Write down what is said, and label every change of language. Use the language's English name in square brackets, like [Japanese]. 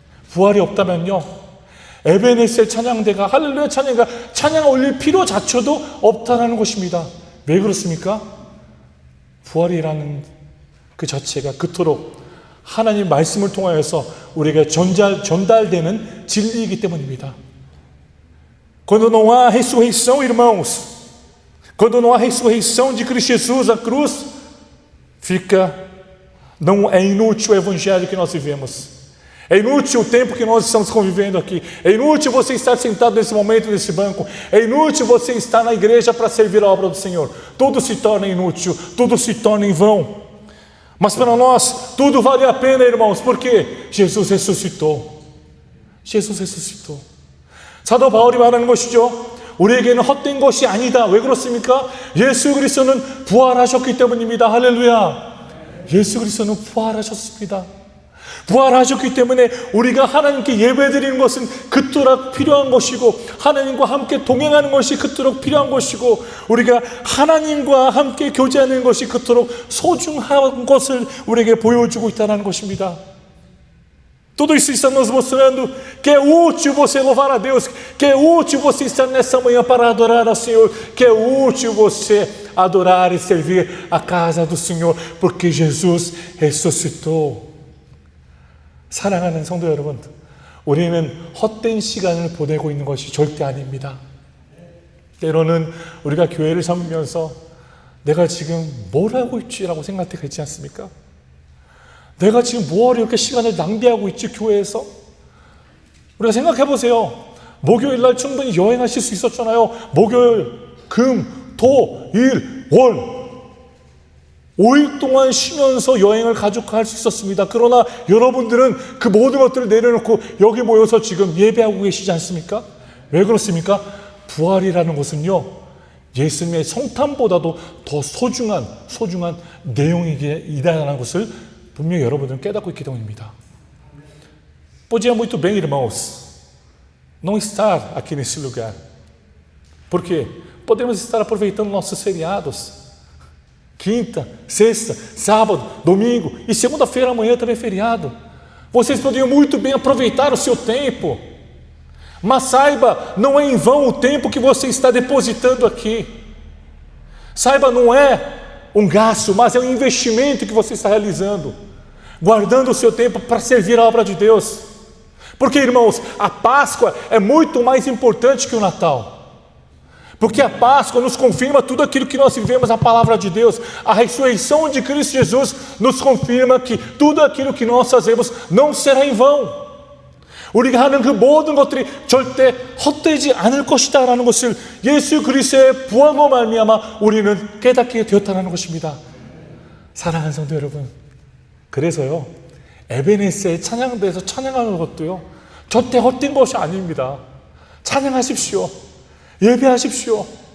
[Korean] 부활이 없다면요, 에베네셀 찬양대가 할렐루야 찬양가 찬양 올릴 필요 자체도 없다는 것입니다. 왜 그렇습니까? 부활이라는 그 자체가 그토록 하나님 말씀을 통하여서 우리에게 전달되는 진리이기 때문입니다. [Portuguese] Quando não há ressurreição, irmãos, quando não há ressurreição de Cristo Jesus, a cruz, não é inútil o evangelho que nós vivemos. É inútil o tempo que nós estamos convivendo aqui. É inútil você estar sentado nesse momento, nesse banco. É inútil você estar na igreja para servir a obra do Senhor. Tudo se torna inútil, tudo se torna em vão. Mas para nós, tudo vale a pena, irmãos, porque Jesus ressuscitou. Jesus ressuscitou. [Korean] 사도 바울이 말하는 것이죠. 우리에게는 헛된 것이 아니다. 왜 그렇습니까? 예수 그리스도는 부활하셨기 때문입니다. 할렐루야. 예수 그리스도는 부활하셨습니다. 부활하셨기 때문에 우리가 하나님께 예배드리는 것은 그토록 필요한 것이고, 하나님과 함께 동행하는 것이 그토록 필요한 것이고, 우리가 하나님과 함께 교제하는 것이 그토록 소중한 것을 우리에게 보여주고 있다는 것입니다. [Portuguese] Tudo isso está nos mostrando que é útil você louvar a Deus, que é útil você estar nessa manhã para adorar ao Senhor, que é útil você adorar e servir a casa do Senhor, porque Jesus ressuscitou. [Korean] 사랑하는 성도 여러분, 우리는 헛된 시간을 보내고 있는 것이 절대 아닙니다. 때로는 우리가 교회를 섬기면서 내가 지금 뭘 하고 있지라고 생각할 때가 있지 않습니까? 내가 지금 뭐하러 이렇게 시간을 낭비하고 있지 교회에서? 우리가 생각해 보세요. 목요일 날 충분히 여행하실 수 있었잖아요. 목요일, 금, 토, 일, 월 5일 동안 쉬면서 여행을 가족할 수 있었습니다. 그러나 여러분들은 그 모든 것들을 내려놓고 여기 모여서 지금 예배하고 계시지 않습니까? 왜 그렇습니까? 부활이라는 것은요, 예수님의 성탄보다도 더 소중한 내용이다라는 것을 분명히 여러분들은 깨닫고 있기 때문입니다. [Portuguese] Podia muito bem, irmãos, não estar aqui nesse lugar. Porque podemos estar aproveitando nossos feriados. Quinta, sexta, sábado, domingo e segunda-feira amanhã também é feriado. Vocês poderiam muito bem aproveitar o seu tempo. Mas saiba, não é em vão o tempo que você está depositando aqui. Saiba, não é um gasto, mas é um investimento que você está realizando, guardando o seu tempo para servir a obra de Deus. Porque, irmãos, a Páscoa é muito mais importante que o Natal. Porque a Páscoa nos confirma tudo aquilo que nós vivemos na palavra de Deus. A ressurreição de Cristo Jesus nos confirma que tudo aquilo que nós fazemos não será em vão. [Korean] 우리가 하는 그 모든 것들이 절대 헛되지 않을 것이다 라는 것을 예수 그리스도의 부활로 말미암아 우리는 깨닫게 되었다는 것입니다. 사랑하는 성도 여러분, 그래서요, 에베네스의 찬양대에서 찬양하는 것도요, 절대 헛된 것이 아닙니다. 찬양하십시오. 예배하십시오.